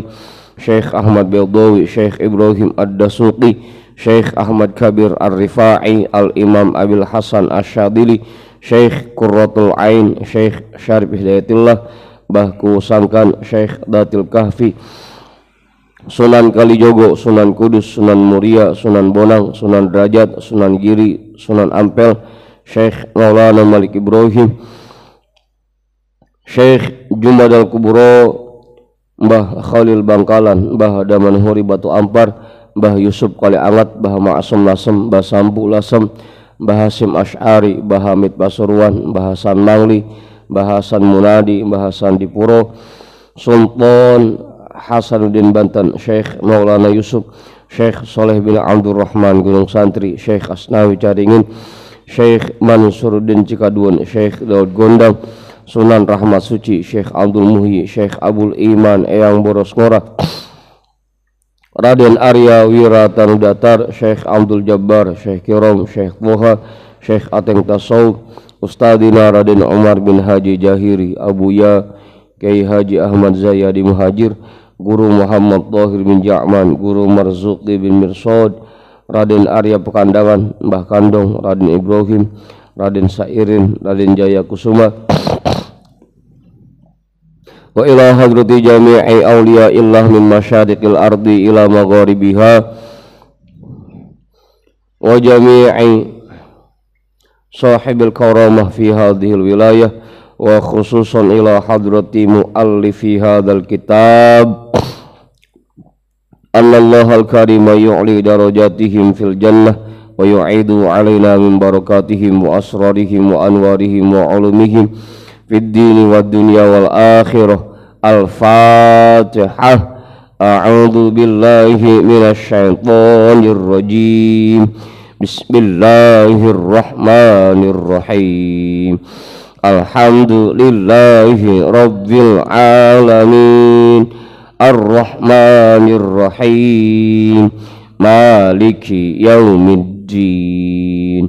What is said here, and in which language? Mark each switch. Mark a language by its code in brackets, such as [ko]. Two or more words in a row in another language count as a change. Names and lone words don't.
[ar] Syekh Ahmad Beldawi, Syekh Ibrahim Ad-Dasuqi, Syekh Ahmad Kabir Ar-Rifa'i, al-imam Abil Hasan Asyadili, Syekh Qurratul Ain, Syekh Syarif Hidayatullah, Bahku Sangkan, Syekh Datil Kahfi, Sunan Kalijogo, Sunan Kudus, Sunan Muria, Sunan Bonang, Sunan Derajat, Sunan Giri, Sunan Ampel, Syekh Maulana Malik Ibrahim, Syekh Jumadal Kubro, Mbah Khalil Bangkalan, Mbah Daman Huri Batu Ampar, Mbah Yusuf Kali Angat, Mbah Ma'asum Lasem, Mbah Sambu Lasem, Mbah Hasim Asy'ari, Mbah Hamid Pasuruan, Mbah Hasan Mangli, Mbah Hasan Munadi, Mbah Hasan Dipuro, Sultan Hasanuddin Banten, Syekh Maulana Yusuf, Syekh Soleh bin Abdurrahman Gunung Santri, Syekh Asnawi Caringin, Syekh Mansuruddin Cikadun, Syekh Daud Gondang, Sunan Rahmat Suci, Syekh Abdul Muhyi, Syekh Abul Iman Eyang Boros Ngora, Raden Arya Wiratan Datar, Syekh Abdul Jabbar, Syekh Kirom, Syekh Moha, Syekh Ateng Tasawuf, Ustadina Raden Umar bin Haji Jahiri, Abuya Kiai Haji Ahmad Zayadi Muhajir, Guru Muhammad Tahir bin Ja'man, Guru Marzuqi bin Mirsad, Raden Arya Pekandangan, Mbah Kandong, Raden Ibrahim, Raden Sairin, Raden Jaya Kusuma. وإلى حضرة جميع أولياء الله من مشارق الأرض إلى مغاربها وجميع صاحب الكرامة في هذه الولاية وخصوصا إلى حضرة مؤلف هذا الكتاب أن الله الكريم يعلي درجاتهم في الجنة ويعيد علينا من بركاتهم وأسرارهم وأنوارهم وعلومهم في الدين والدنيا والآخرة. Al-Fatihah. أعوذ بالله من الشيطان الرجيم. Bismillahirrahmanirrahim. الحمد لله رب العالمين. الرحمن الرحيم مالك يوم الدين.